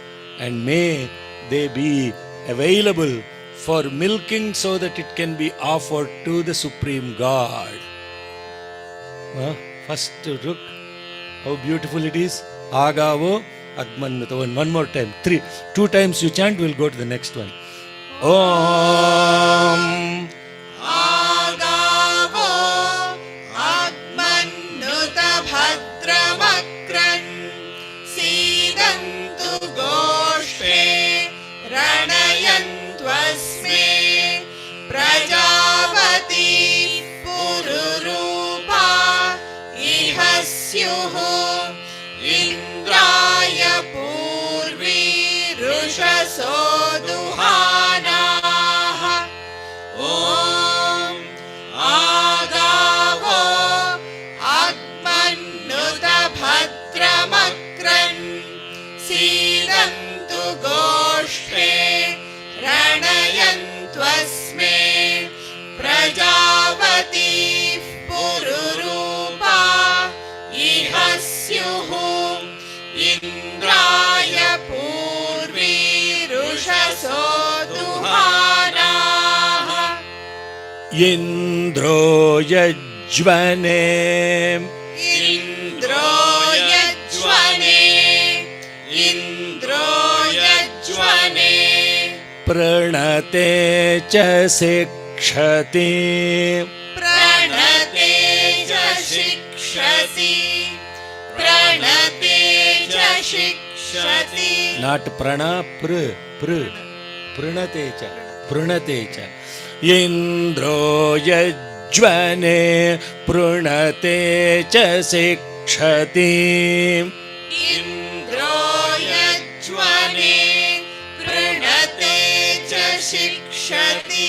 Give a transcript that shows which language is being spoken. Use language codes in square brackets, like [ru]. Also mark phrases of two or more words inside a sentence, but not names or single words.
[en] And may they be available for milking so that it can be offered to the Supreme God. First look how beautiful it is. [sa] आगावो अग्मनत. [en] One more time. 2 times you chant, we'll go to the next one. [sa] Om आगावो अग्मनुत भद्रमक्रन् सीदन्तु गोष्ठे रणयन्त्वस्मे प्रजावती पुरुरूपा इहस्युः इन्द्राय पूर्वी रुषसो दुहानाः. ओम् आगावो अग्मनुत भद्रमक्रन् सीदन्तु गोष्ठे रणयन्त्वस्मे प्रजावती पुरुरूपा इहस्युः इन्द्राय पूर्वी रुषसो दुहानाः. इन्द्रो यज्वने इन्द्रो यज्वने इन्द्रो यज्वने प्रणते च सिक्षति प्रणते च शिक्षति प्रणते च शिक्षति. [en] Not prana, [sa] prunatecha. इन्द्रो यज्वने प्रुणतेच सिक्षति. इन्द्रो यज्वने प्रुणतेच शिक्षति.